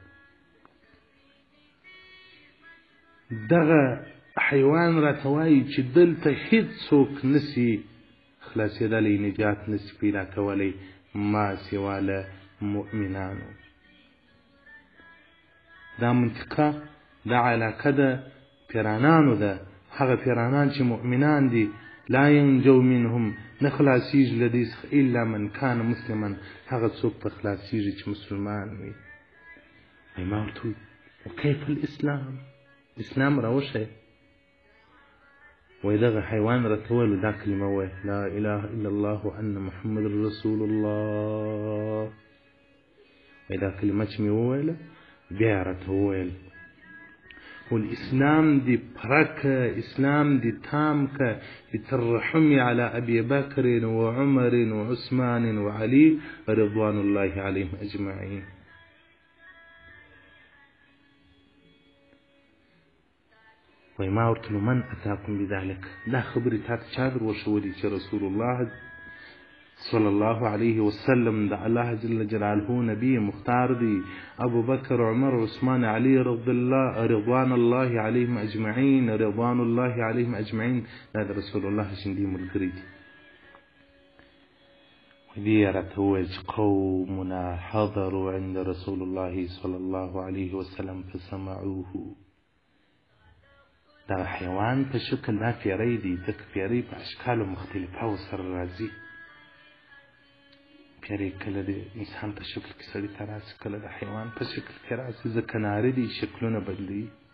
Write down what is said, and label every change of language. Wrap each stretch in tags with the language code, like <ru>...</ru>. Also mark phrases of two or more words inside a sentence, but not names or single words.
<ps>دغه حیوان راته وایي چې دلته هیڅوک نسي خلاصېدلی، نجات نسي پیدا کولی ما سوا له مؤمنانو. دا منطقه دا علاقه د پیرانانو ده، هغه پیرانان چې مؤمنان دي</ps> <ar>لا ینجو منهم،</ar> <ps>نه خلاصېږي له دې څخه</ps> <ar>الا من کان مسلما،</ar> <ps>هغه څوک به خلاصېږي چې مسلمان وي. وایي ما ورته وویل</ps> <ar>وکیف الاسلام،</ar> <ps>اسلام راوښیه. وای دغه حیوان راته وویل دا کلمه وایه</ps> <ar>لا اله الا الله وان محمد رسول الله.</ar> <ps>وای دا کلمه چې مې وویله بیا یې راته وویل والاسلام دې پوره که، اسلام دې تام که</ps> <ar>بالترحم على ابي بکر وعمر وعثمان وعلي رضوان الله عليهم اجمعين.</ar> <ps>وای ما ورته</ps> <ar>من اتاکم بذلک،</ar> <ps>دا خبرې تا ته چا در وښودې چې</ps> <ar>رسول الله صلی الله علیه وسلم</ar> <ps>د الله</ps> <ar>جل جلاله</ar> <ps>نبی مختار دی، ابو بکر عمر عثمان علی</ps> <ar>رضوان الله علیهم اجمعین، رضوان الله علیهم اجمعین،</ar> <ps>دا د رسول الله ژوندي ملګري دي. دې راته وویل چې</ps> <ar>قومنا حضروا عند رسول الله صلی الله علیه وسلم فسمعوه.</ar> <ps>دا حیوان په شکل دا پیری دی، ځکه پیری په اشکالو مختلفه ورسره راځي. پیری کله د انسان په شکل کې سړي ته راسي، کله د حیوان په شکل کې راسي، ځکه ناره دي شکلونه بدلوي.</ps>